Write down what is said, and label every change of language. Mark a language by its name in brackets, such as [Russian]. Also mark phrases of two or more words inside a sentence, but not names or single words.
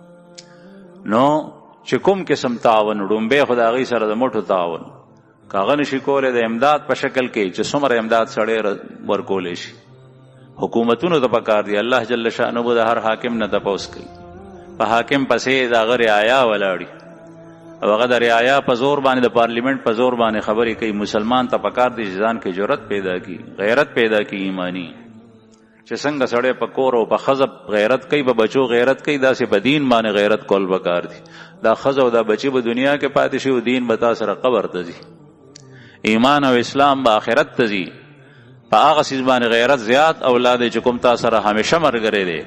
[Pashto] نو چې کوم قسم تعاون ډومبې خو د هغې سره د مټو تعاون، که هغه نشي کولی د امداد په شکل کې چې څومره امداد سړی ورکولی شي. حکومتونو ته پکار دی الله جل شانه به د هر حاکم نه تپوس کوي، په حاکم پسې د هغه رعایا ولاړي، او هغه د رعایا په زور باندې د پارلیمنت په زور باندې خبرې کوي. مسلمان ته پکار دی چې ځان کې جرأت پیدا کی، غیرت پیدا کی ایمانی. چې څنګه سړی په کور او په ښځه غیرت کوي، په بچو غیرت کوي، داسې په دین باندې غیرت کول پکار دی. دا ښځه او دا بچي به دنیا کې پاتې شي او دین به تا سره قبر ته ځي. ایمان او اسلام به آخرت ته ځي. په هغه څیز باندې غیرت زیات اولاد چې کوم تا سره همیشه مرګري دی.